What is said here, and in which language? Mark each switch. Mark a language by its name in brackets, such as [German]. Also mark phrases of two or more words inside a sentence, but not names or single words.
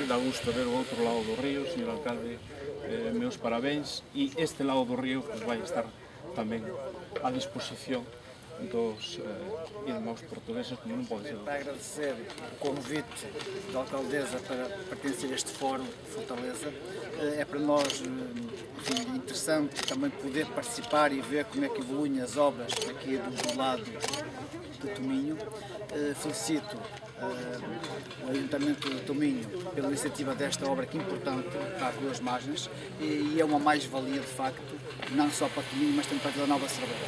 [Galician] Dá gusto ver o outro lado do río, señor alcalde, meus parabéns, e este lado do río vai estar tamén a disposición dos irmãos portugueses, como non pode ser. [Portuguese] Para agradecer o convite da alcaldesa para pertencer a este fórum de Fortaleza, é para nós interessante também poder participar e ver como é que evoluem as obras aqui do lado de Tominho. Felicito o Ayuntamento de Tominho pela iniciativa desta obra que é importante para as duas margens e é uma mais-valia de facto, não só para Tominho, mas também para a Vila Nova de Cerveira.